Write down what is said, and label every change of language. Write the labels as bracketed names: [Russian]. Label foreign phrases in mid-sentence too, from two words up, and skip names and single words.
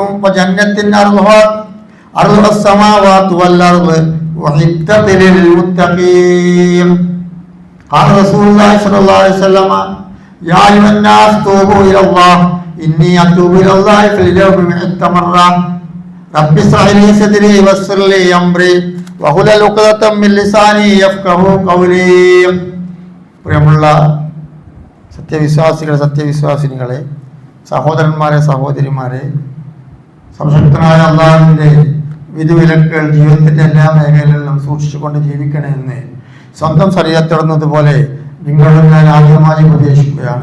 [Arabic] وجنة أرضها السماوات والأرض أعدت للمتقين قال رسول الله صلى الله عليه وسلم يا أيها الناس توبوا إلى الله إني أتوب إلى الله في اليوم 100 مرة رب اشرح لي صدري ويسر لي أمري واحلل عقدة من لساني يفقهوا قولي. [Malayalam] പ്രിയമുള്ള സത്യവിശ്വാസിനികളെ, സഹോദരന്മാരെ, സഹോദരിമാരെ, സംശക്തനായ അള്ളാഹുവിൻ്റെ വിധിവിലക്കുകൾ ജീവിതത്തിൻ്റെ എല്ലാ മേഖലകളിലും സൂക്ഷിച്ചുകൊണ്ട് ജീവിക്കണമെന്ന് സ്വന്തം ശരീരത്തിടുന്നതുപോലെ നിങ്ങളും ഞാൻ ആദ്യമായി ഉപദേശിക്കുകയാണ്.